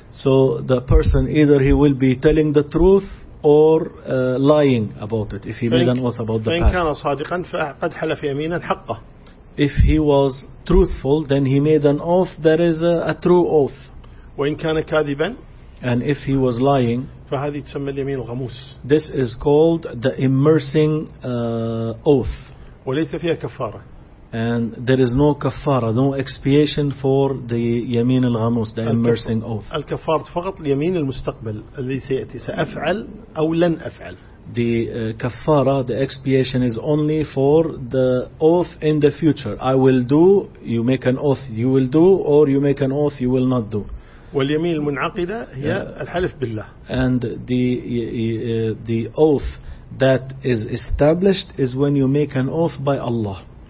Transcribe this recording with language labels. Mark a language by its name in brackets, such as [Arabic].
[English] So the person either he will be telling the truth or lying about it if he made an oath about the past. [Arabic] فإن كان صادقا فقد حلف يمينا حقه. [English] If he was truthful, then he made an oath that is a true oath. [Arabic] وإن كان كاذبا. [English] And if he was lying, [Arabic] فهذه تسمى اليمين الغموس. [English] This is called the immersing oath. [Arabic] وليس فيها كفارة. [English] And there is no kafara, no expiation for the يمين الغموس, the immersing oath. [Arabic] الكفارة فقط اليمين المستقبل الذي سيأتي سأفعل أو لن أفعل. [English] The kafara, the expiation is only for the oath in the future. I will do, you make an oath, you will do, or you make an oath, you will not do. [Arabic] واليمين المنعقدة هي الحلف بالله. [English] And the oath that is established is when you make an oath by Allah.